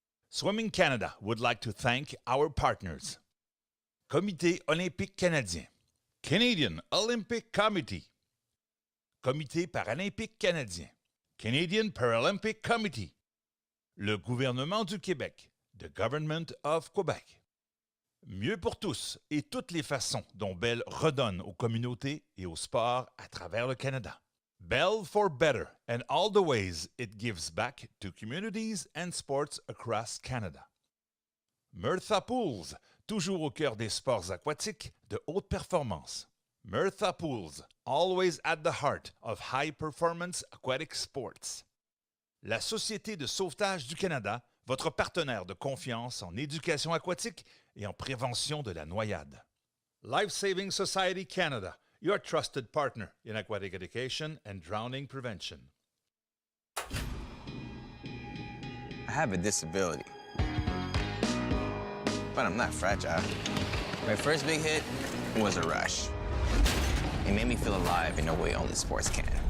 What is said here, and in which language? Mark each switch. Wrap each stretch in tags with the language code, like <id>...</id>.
<en>Swimming Canada would like to thank our partners.</en> <fr>Comité olympique canadien.</fr> <en>Canadian Olympic Committee.</en> <fr>Comité paralympique canadien.</fr> <en>Canadian Paralympic Committee.</en> <fr>Le gouvernement du Québec.</fr> <en>The Government of Quebec.</en> <fr>Mieux pour tous et toutes les façons dont Bell redonne aux communautés et au sport à travers le Canada.</fr> <en>Bell for better and all the ways it gives back to communities and sports across Canada.</en> <fr>Murtha Pools, toujours au cœur des sports aquatiques de haute performance.</fr> <en>Murtha Pools, always at the heart of high-performance aquatic sports.</en> <fr>La Société de sauvetage du Canada, votre partenaire de confiance en éducation aquatique et en prévention de la noyade.</fr> <en>Life Saving Society Canada, your trusted partner in aquatic education and drowning prevention. I have a disability, but I'm not fragile. My first big hit was a rush. It made me feel alive in a way only sports can.</en>